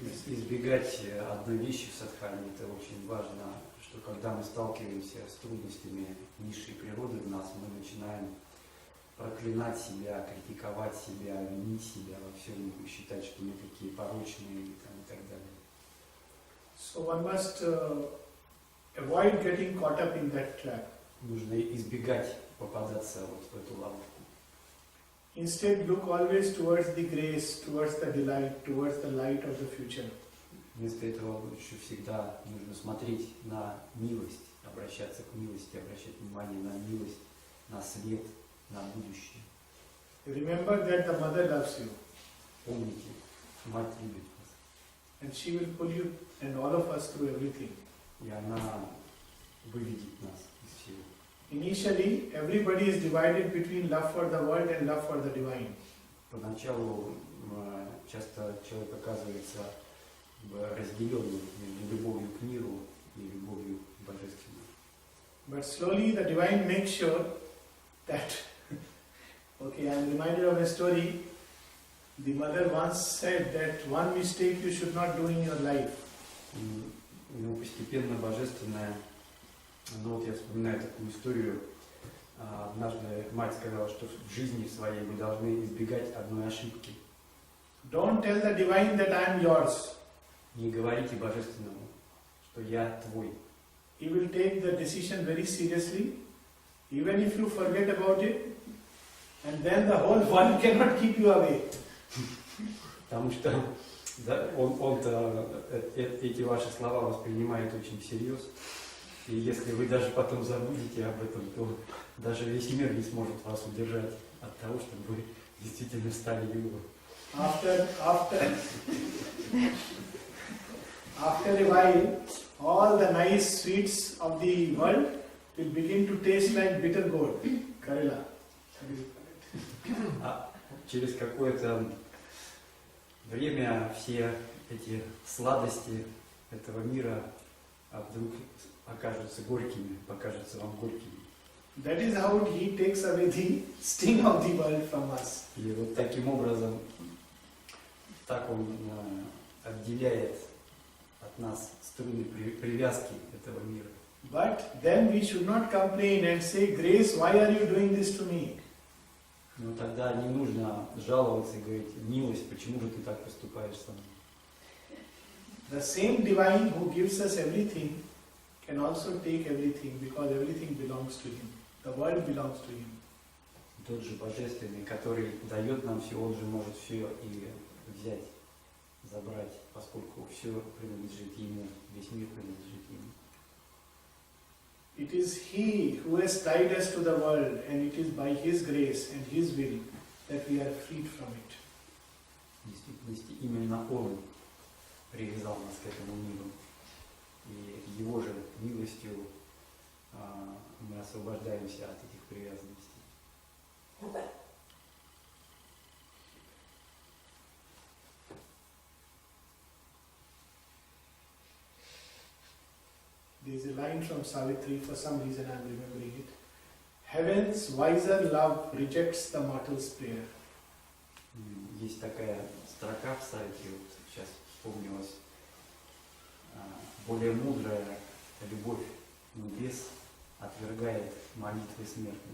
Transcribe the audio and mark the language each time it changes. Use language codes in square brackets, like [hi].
[ru] Избегать одной вещи в садхане, это очень важно, что когда мы сталкиваемся с трудностями низшей природы в нас, мы начинаем проклинать себя, критиковать себя, винить себя во всем, считать, что мы такие порочные и так далее. [en] So one must avoid getting caught up in that trap. [ru] Нужно избегать попадаться вот в эту ловушку. [en] Instead, look always towards the grace, towards the delight, towards the light of the future. [ru] Вместо этого лучше всегда нужно смотреть на милость, обращаться к милости, обращать внимание на милость, на свет, на будущее. [en] Remember that the mother loves you. [ru] Помните, мать любит вас. [en] And she will pull you and all of us through everything. [ru] И она выведет нас из всего. [en] Initially, everybody is divided between love for the world and love for the divine. [ru] Поначалу часто человек оказывается разделенным между любовью к миру и любовью к божественному. [en] But slowly the divine makes sure that, okay, I am reminded of a story. The mother once said that one mistake you should not do in your life. [ru] Ну, постепенно божественное. Ну вот я вспоминаю такую историю. Однажды мать сказала, что в жизни своей вы должны избегать одной ошибки. [en] Don't tell the divine that I am yours. [ru] Не говорите божественному, что я твой. [en] He will take the decision very seriously, even if you forget about it, and then the whole world cannot keep you away. [ru] Потому что да, он-то эти ваши слова воспринимает очень всерьез. И если вы даже потом забудете об этом, то даже весь мир не сможет вас удержать от того, чтобы вы действительно стали его. [en] After a while, all the nice sweets of the world will begin to taste like bitter gourd, Karela. [ru] А через какое-то время все эти сладости этого мира вдруг окажутся горькими, покажутся вам горькими. [en] That is how he takes away the sting of the world from us. [ru] И вот таким образом, так он отделяет от нас струны привязки этого мира. [en] But then we should not complain and say, Grace, why are you doing this to me? [ru] Но тогда не нужно жаловаться и говорить, милость, почему же ты так поступаешь со мной? [en] The same divine who gives us everything can also take everything because everything belongs to him. The world belongs to him. [ru] Тот же Божественный, который дает нам все, он же может все и взять, забрать, поскольку все принадлежит ему, весь мир принадлежит ему. [en] It is he who has tied us to the world, and it is by his grace and his will that we are freed from it. [ru] В действительности именно он привязал нас к этому миру. И его же милостью мы освобождаемся от этих привязанностей. [en] There is a line from Savitri, for some reason I am remembering it. Heaven's wiser love rejects the mortal's prayer. [ru] Есть такая строка в Савитри, вот сейчас вспомнилась. Более мудрая любовь небес отвергает молитвы смертных.